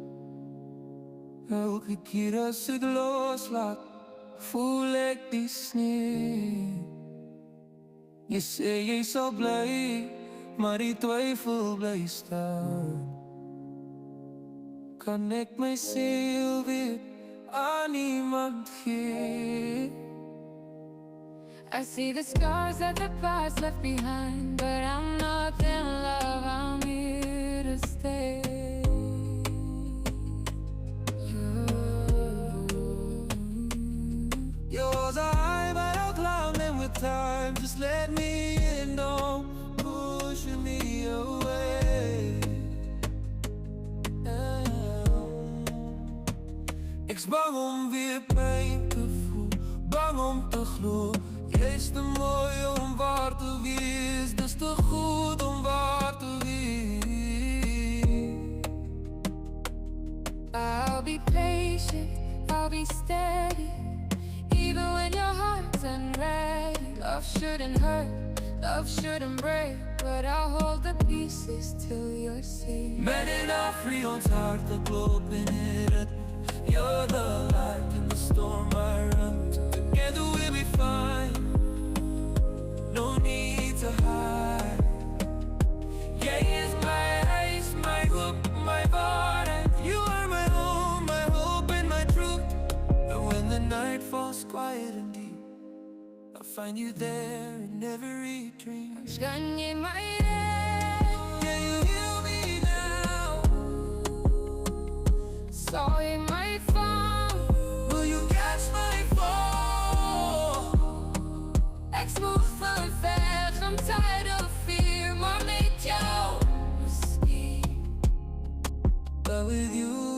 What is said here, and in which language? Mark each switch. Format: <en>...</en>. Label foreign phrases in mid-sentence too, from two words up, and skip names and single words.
<af>Elke keer as ek loslaat, voel ek die sneeu. Jy sê jy sal bly, maar die twyfel bly staan. Kan ek my siel weer aan iemand gee?</af> <en>I see the scars that the past left behind, but I'm not in love, I'm here to stay. Yours are high, but I'll climb them with time. Just let me in, don't push me away.</en> <af>Ek's bang om weer pijn te voel, bang om te glo. Jy's te mooi om waar te wees, dis te goed om waar te wees.</af> <en>I'll be patient, I'll be steady, even when your heart's unready. Love shouldn't hurt, love shouldn't break, but I'll hold the pieces till you're safe.</en> <af>Men in Afri, ons harte klop in die ritme.</af> <en>You're the light in the storm I run. Together we'll be fine, no need to hide.</en> <af>Jy is my huis, my hoop, my waarheid.</af> <en>You are my home, my hope and my truth. And when the night falls quiet and deep, I'll find you there in every dream.</en> <af>Kan jy my</af> <en>Yeah, you heal me now.</en> <af>sal jy my vang?</af> <en>Will you catch my fall?</en> <af>Ek spoeg van weg,</af> <en>I'm tired of fear,</en> <af>maar met jou miskien.</af> <en>But with you,</en>